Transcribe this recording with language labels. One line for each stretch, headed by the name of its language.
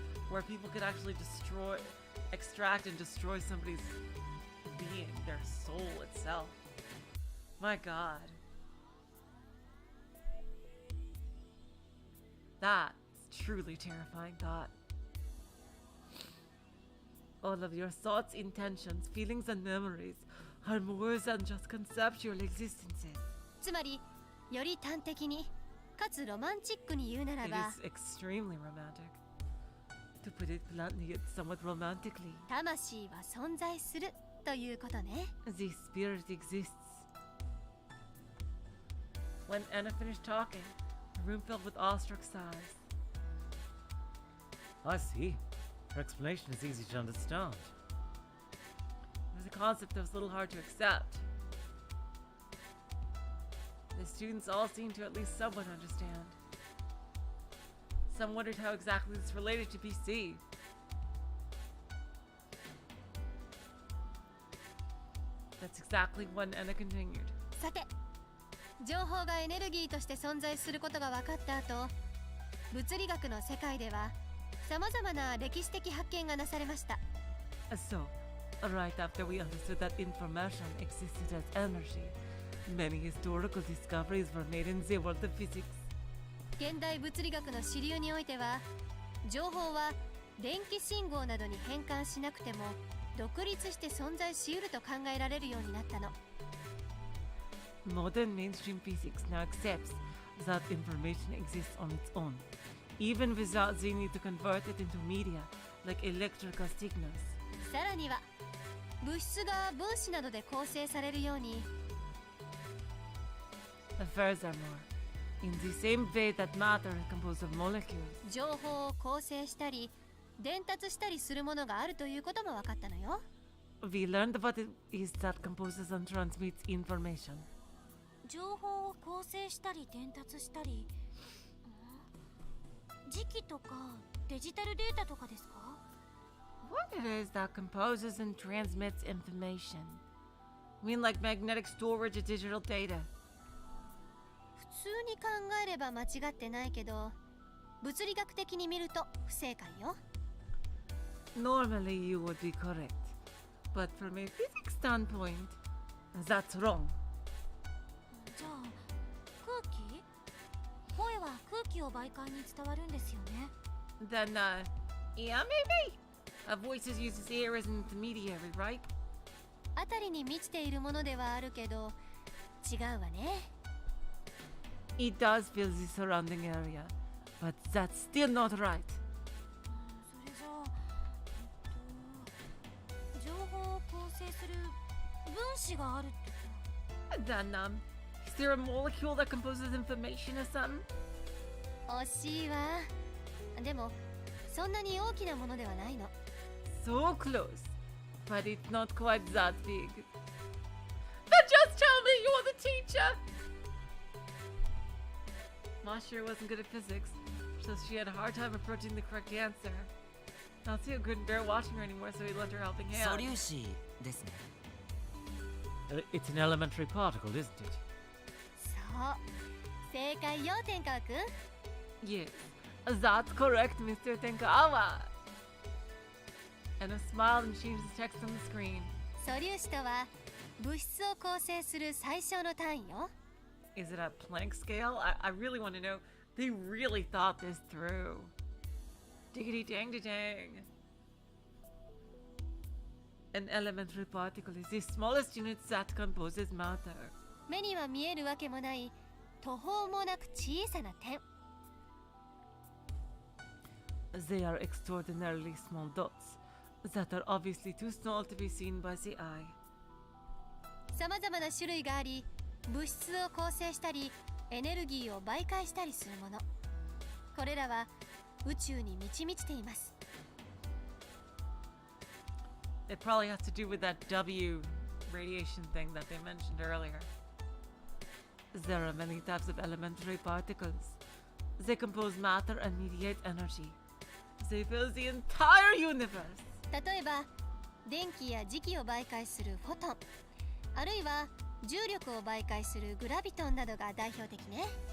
English: where people could actually extract and destroy somebody's being, their soul itself. My God. That's truly terrifying thought. All of your thoughts, intentions, feelings, and memories are more than just conceptual existences.
Japanese: つまりより端的にかつロマンチックに言うなら
English: It
Japanese: ば
English: is extremely romantic. To put it bluntly, it's somewhat romantically.
Japanese: 魂は存在するということね。
English: The spirit exists. When Anna finished talking, the room filled with awestruck sighs. I see. Her explanation is easy to understand. It was a concept that was a little hard to accept. The students all seemed to at least somewhat understand. Some wondered how exactly this related to PC. That's exactly when Anna continued.
Japanese: さて、情報がエネルギーとして存在することが分かった後、物理学の世界ではさまざまな歴史的発見がなされました。
English: So, right after we understood that information existed as energy, many historical discoveries were made in the world of physics.
Japanese: 現代物理学の主流においては、情報は電気信号などに変換しなくても独立して存在しうると考えられるようになったの。
English: Modern mainstream physics now accepts that information exists on its own, even without the need to convert it into media like electrical signals.
Japanese: さらには、物質が分子などで構成されるように、
English: Furthermore, in the same way that matter is composed of molecules,
Japanese: 情報を構成したり伝達したりするものがあるということも分かったのよ。
English: we learned what it is that composes and transmits information.
Japanese: 情報を構成したり伝達したり、時期とかデジタルデータとかですか？
English: What it is that composes and transmits information? I mean like magnetic storage of digital data.
Japanese: 普通に考えれば間違ってないけど、物理学的に見ると不正解よ。
English: Normally you would be correct, but from a physics standpoint, that's wrong.
Japanese: じゃあ空気？声は空気を媒介に伝わるんですよね。
English: Then, yeah, maybe. A voice uses air as an intermediary, right?
Japanese: あたりに満ちているものではあるけど、違うわね。
English: It does fill the surrounding area, but that's still not right.
Japanese: それじゃあ、情報を構成する分子があるってこと？
English: Then, is there a molecule that composes information or something?
Japanese: 惜しいわ。でも、そんなに大きなものではないの。
English: So close, but it's not quite that big. Then just tell me you're the teacher! Mashiro wasn't good at physics, so she had a hard time approaching the correct answer. Salyu couldn't bear watching her anymore, so he lent her a helping
Japanese: 素
English: hand.
Japanese: 粒子ですね。
English: It's an elementary particle, isn't it?
Japanese: そう。正解よ、天川くん。
English: Yes, that's correct, Mr. Tenkawa. Anna smiled and changed the text on the screen.
Japanese: 素粒子とは物質を構成する最小の単位よ。
English: Is it a Planck scale? I really want to know. They really thought this through. Diggity dang dang. An elementary particle is the smallest unit that composes matter.
Japanese: 目には見えるわけもない途方もなく小さな点。
English: They are extraordinarily small dots that are obviously too small to be seen by the eye.
Japanese: さまざまな種類があり、物質を構成したりエネルギーを媒介したりするもの。これらは宇宙に満ち満ちています。
English: It probably has to do with that W radiation thing that they mentioned earlier. There are many types of elementary particles. They compose matter and mediate energy. They fill the entire universe.
Japanese: 例えば電気や磁気を媒介するフォトン、あるいは重力を媒介するグラビトンなどが代表的ね。